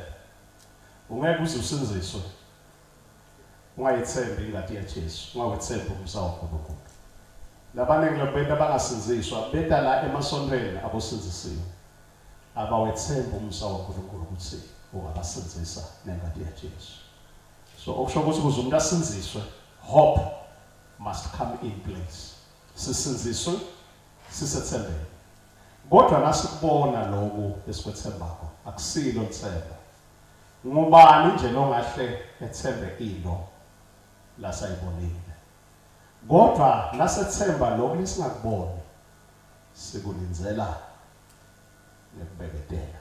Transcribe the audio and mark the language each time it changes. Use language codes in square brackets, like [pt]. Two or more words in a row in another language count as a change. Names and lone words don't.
[ss] Ungeke uze usinziswe ungayithembi ingadi yaJesu, ungawethembi umsa waNkulunkulu. Labaningi lobenda bangasinziswa benda la emasontweni abosinzisiwe. Abawethembi umsa waNkulunkulu ukuthi ungabasinzisa nengadi yaJesu. So okusho ukuthi ukuze umuntu asinziswe, [en] hope must come in place. [ss] Sisinziswe sisethembele. Kodwa nasikubona lokho esikwethembako akusilo ithemba. Ngubani nje longahle ethembe into lasayibonile. Kodwa nasethemba lokho lesingakuboni sikulinzela nekubeketela.